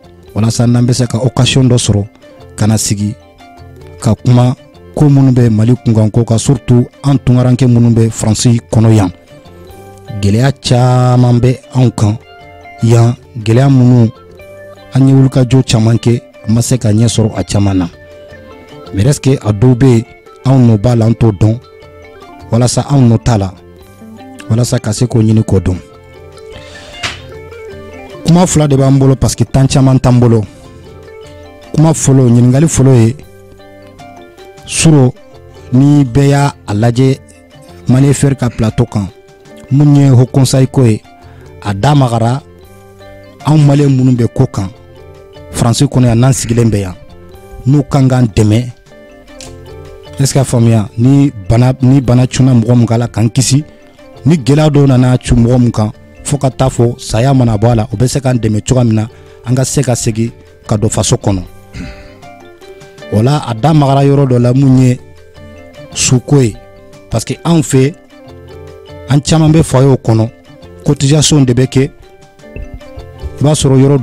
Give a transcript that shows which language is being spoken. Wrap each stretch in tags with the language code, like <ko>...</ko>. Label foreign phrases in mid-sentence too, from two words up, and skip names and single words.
<bm>walasa n'an bɛ se ka occasion dɔ sɔrɔ kana sigi ka kuma ko minnu bɛ Mali kunkan ko kan surtout an tunkaranke minnu bɛ France kɔnɔ yan gɛlɛya caman bɛ anw kan yan gɛlɛya minnu an ye wulikajɔ caman kɛ a ma se ka ɲɛ sɔrɔ a caman na</bm> <fr>mais est-ce que</fr> <bm>a dɔw bɛ yen anw n'o b'a la an t'o dɔn walasa anw n'o t'a la walasa ka se k'o ɲini k'o dɔn. Kuma fila de b'an bolo</bm> <fr>parce que</fr> <bm>temps caman t'an bolo. Kuma fɔlɔ ɲininkali fɔlɔ ye suro ni bɛɛ y'a a lajɛ Mali Fer ka plateau kan mun ye Haut Conseil ko ye a da magara anw Malien minnu bɛ ko kan France kɔnɔ yan n'an sigilen bɛ yan n'u kan k'an dɛmɛ</bm> <fr>est-ce que</fr> <bm>a faamuya ni bana cunna mɔgɔ min kan la k'an kisi ni gɛlɛya dɔw nana cu mɔgɔ min kan fo ka taa fɔ saya mana bɔ a la o bɛ se k'an dɛmɛ cogoya min na an ka se ka segin ka don faso kɔnɔ o la a da magara yɔrɔ dɔ la mun ye suko ye</bm> <fr>parce que</fr> <bm>anw fɛ an caman bɛ foyer kɔnɔ cotisation de bɛ kɛ i b'a sɔrɔ yɔrɔ</bm>